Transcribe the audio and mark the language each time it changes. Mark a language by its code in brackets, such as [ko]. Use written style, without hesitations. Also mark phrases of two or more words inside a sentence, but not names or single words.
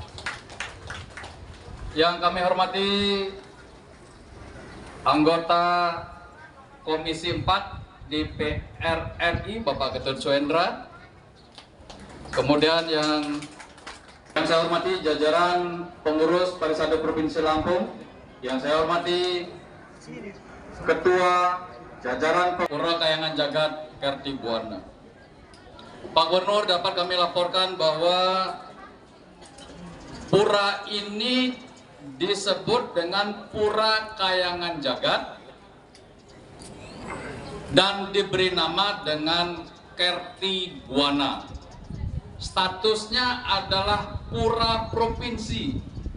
[id] Yang kami hormati anggota Komisi 4 DPR RI, Bapak Ketut Suendra. Kemudian yang saya hormati jajaran pengurus Parisade Provinsi Lampung. Yang saya hormati Ketua jajaran Pura Kayangan Jagat Kerti Buana. Pak Gubernur, dapat kami laporkan bahwa pura ini disebut dengan Pura Kayangan Jagat dan diberi nama dengan Kerti Buana. Statusnya adalah pura provinsi.